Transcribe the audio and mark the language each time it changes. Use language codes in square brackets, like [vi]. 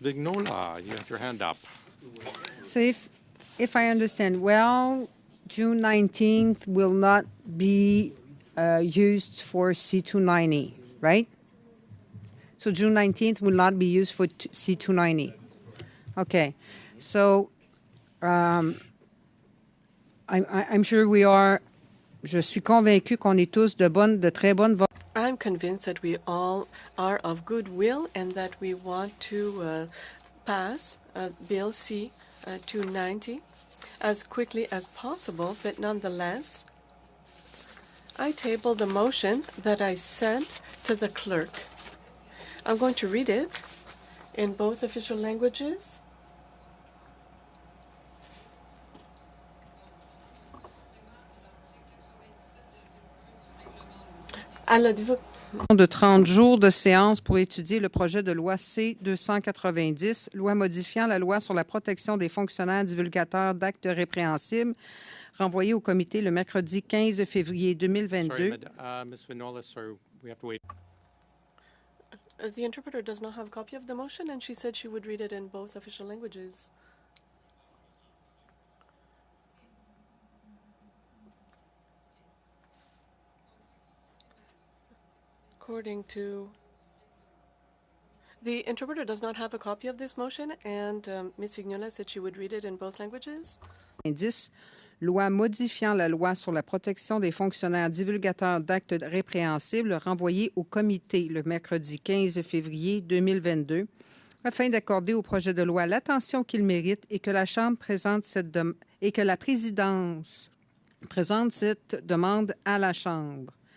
[en] Vignola, you have your hand up. So if I understand well, June 19th will not be used for C-290, right? So June 19th will not be used for C-290. Okay. So I'm sure we are, [fr] je suis convaincu qu'on est tous de très bonne volonté. [en] I'm convinced that we all are of goodwill and that we want to pass Bill C-290 as quickly as possible, but nonetheless, I tabled the motion that I sent to the clerk. I'm going to read it in both official languages. [fr] De 30 jours de séance pour étudier le projet de loi C-290, loi modifiant la loi sur la protection des fonctionnaires divulgateurs d'actes répréhensibles, renvoyé au comité le mercredi 15 février 2022. [en] Sorry, Ms. Vignola, sorry, we have to wait. The interpreter does not have a copy of the motion, and she said she would read it in both official languages. According to the interpreter does not have a copy of this motion, and Ms. Vignola said she would read it in both languages. 10. [fr] Loi modifiant la loi sur la protection des fonctionnaires divulgateurs d'actes répréhensibles, renvoyée au comité le mercredi 15 février 2022, afin d'accorder au projet de loi l'attention qu'il mérite et que la Chambre présente et que la présidence présente cette demande à la Chambre.